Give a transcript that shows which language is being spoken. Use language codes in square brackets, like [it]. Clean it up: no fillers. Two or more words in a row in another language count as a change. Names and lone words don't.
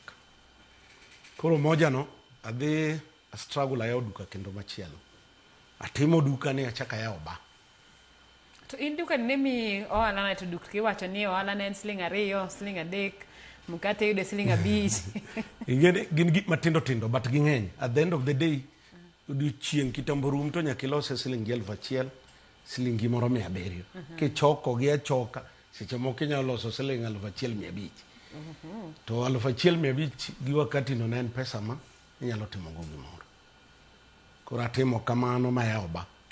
[luo] Koro Umoja no adhi struggle ayaw duka kendo machielo. Atimo duka ni achaka yaw ba. To in duka nemi ohala na to duka kiwacho ni ohala na en Sh2, Sh3, mkate yude Sh5. Gin gik matindo tindo but ging'eny. [en] At the end of the day, [luo] odiochieng' kitambo rum to nyaka ilose Sh1,000, shilingi moro 700. Kichoko gi achoka, seche moko inyalo loso Sh1,500. To 1,500 gi wakati no en pesa ma inyalo timo go gimoro. Koro atimo kamano ma yaw ba.